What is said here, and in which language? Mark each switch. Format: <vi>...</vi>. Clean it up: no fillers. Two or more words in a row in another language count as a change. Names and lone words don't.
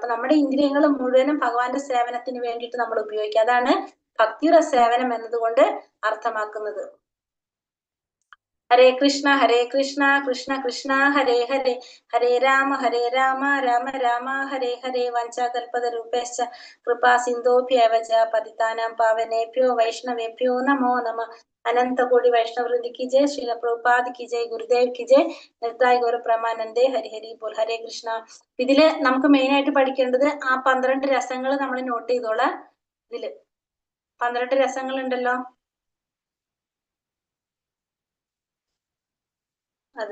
<ml>അപ്പൊ നമ്മുടെ ഇന്ദ്രിയങ്ങൾ മുഴുവനും ഭഗവാന്റെ സേവനത്തിന് വേണ്ടിയിട്ട് നമ്മൾ ഉപയോഗിക്കുക. അതാണ് ഭക്തിയുടെ സേവനം എന്നതുകൊണ്ട് അർത്ഥമാക്കുന്നത്. ഹരേ കൃഷ്ണ കൃഷ്ണ കൃഷ്ണ ഹരേ ഹരേ, ഹരേ രാമ രാമ രാമ ഹരേ ഹരേ.</ml> <sa>വഞ്ചാകൽപതരൂപേശ്ച കൃപാ സിന്ധോഭ്യേവ ച പതിതാനാം പാവനേഭ്യോ വൈഷ്ണവേഭ്യോ നമോ നമ.</sa> <hi>अनन्तकोटि वैष्णववृन्द की जय, श्रील प्रभुपाद की जय, गुरुदेव की जय,</hi> <bn>নিতাই গৌর প্রেমানন্দে, হরি হরি বোল.</bn> <ml>ഹരേ കൃഷ്ണ. ഇതില് നമുക്ക് മെയിൻ ആയിട്ട് പഠിക്കേണ്ടത് ആ 12 രസങ്ങൾ നമ്മൾ നോട്ട് ചെയ്തോളാം. ഇതില് 12 രസങ്ങൾ ഉണ്ടല്ലോ, അത്.</ml>